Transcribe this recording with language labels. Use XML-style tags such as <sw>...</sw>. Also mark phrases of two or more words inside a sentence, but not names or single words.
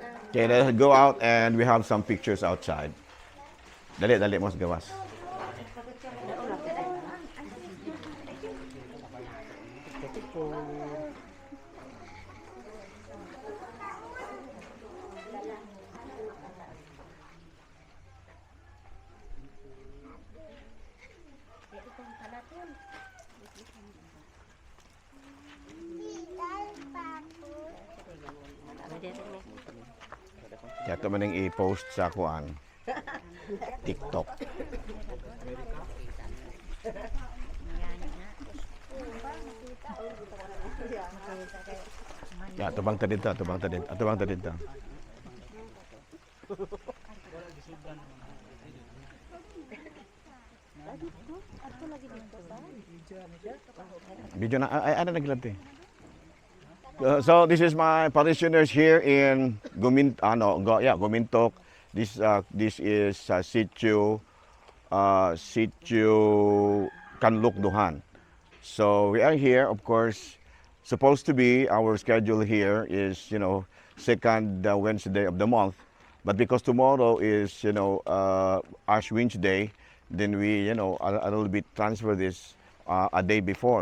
<en>Okay, let's go out and we have some pictures outside.</en> <hil>Dali, dali mo sa gawas.</hil> <tl>Kaya ito man yung i-post sa kuan TikTok.</tl> <hil>Ya, tubang tadid ta, tubang tadid, tubang tadid ta. Video na ay ano naglabti.</hil> <en>So this is my parishioners here in Gumintok. This is Sitio Kanlukduhan. So we are here, of course. Supposed to be our schedule here is second Wednesday of the month, but because tomorrow is Ash Wednesday, then we a little bit transfer this a day before.</en>